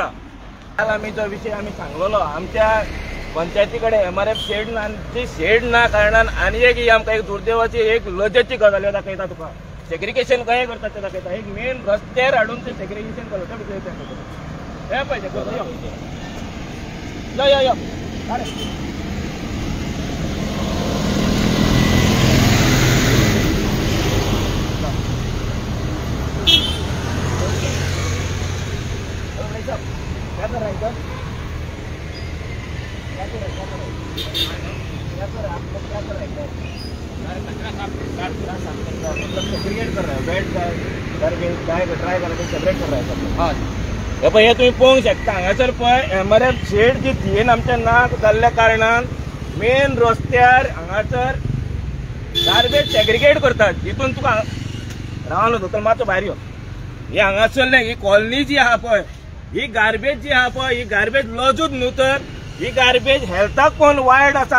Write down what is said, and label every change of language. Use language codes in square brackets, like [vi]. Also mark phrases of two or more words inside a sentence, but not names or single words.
[kok] काल आमी जो विशय आमी सांगलोलो आमच्या पंचायती कडेन MRF शेड ना कारणान आनी एक आमकां एक दुर्दैवाची एक लजेची गजाल दाखयता तुका। सेग्रिगेशन कशें करता ते दाखयता। एक मेन रस्त्यार हाडून ते सेग्रिगेशन करता हे पाहिजे [hi] यो क्या कर रहा है इधर? आप लोग क्या कर रहे हैं? मतलब सेग्रीगेट कर रहा है, बेड करके ट्राय करके सेपरेट कर रहा है सब। [kok] हाँ हे पळय, हे तुम्ही पळोवंक शकता। हांगासर पळय MRF शेड जी थियेन आमच्या नाक जाल्ल्या कारणान मेन रस्त्यार हांगासर [en] garbage segregate [kok] करतात। हितून तुका रावलो दोतोर मातसो भायर यो। हे हांगासरले ही कॉलनी जी आहा पळय, ही गार्बेज जी आहा पळय, ही गार्बेज लजूच न्हू तर ही गार्बेज हेल्थाक कोण वायट आसा।